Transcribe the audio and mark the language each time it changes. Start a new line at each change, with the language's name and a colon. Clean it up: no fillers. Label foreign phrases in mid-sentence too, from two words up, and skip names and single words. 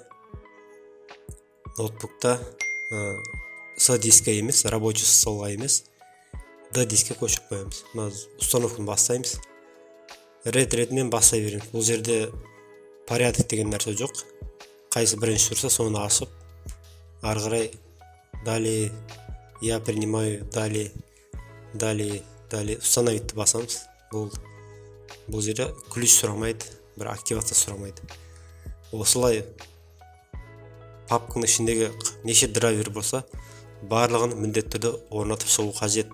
Kazakh: Ноутбукта S дискіге емес,
Russian: рабочий столға
Kazakh: емес, D дискіге көшіп қоямыз. Установканы бастаймыз. Ретімен бастай береміз. Бұл жерде порядок деген нәрсе жоқ. Қайсы бірінші тұрса, соны ашып, ары қарай
Russian: далее, я принимаю, далее,
Kazakh: установитті басамыз. Бұл жерде ключ сұрамайды, бір активация сұрамайды. Осылай папканың ішіндегі неше драйвер болса, барлығын міндетті түрде орнатып шығу қажет.